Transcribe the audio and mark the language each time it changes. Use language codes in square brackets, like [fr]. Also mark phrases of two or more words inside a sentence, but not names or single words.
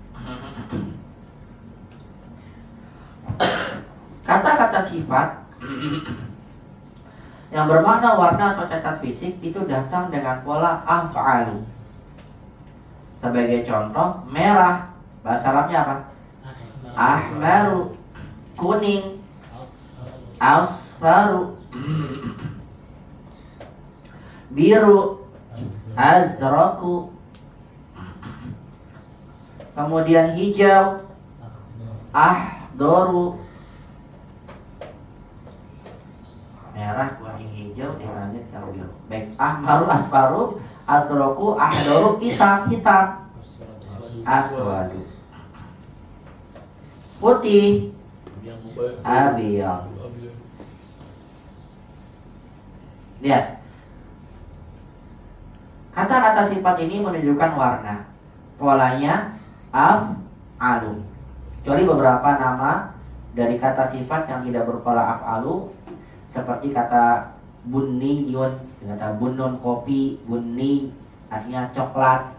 [id] Kata-kata sifat yang bermakna warna atau cacat fisik itu datang dengan pola af'alu. Sebagai contoh, merah bahasa Arabnya apa? [ar] Ahmaru, [id] kuning, asfaru, biru, azraku. Kemudian hijau, ahdoru. Merah, kuning, hijau, dilanjut biru. [ar] Baik, ahmaru, asfaru, asroku, ahdoru, hitam, aswadu. [id] Putih, [ar] abiyad. [id] Lihat, kata-kata sifat ini menunjukkan warna. Polanya af'alu. Kecuali beberapa nama dari kata sifat yang tidak berpola af'alu, seperti kata buniyun, kata bunun kopi, bunni artinya coklat.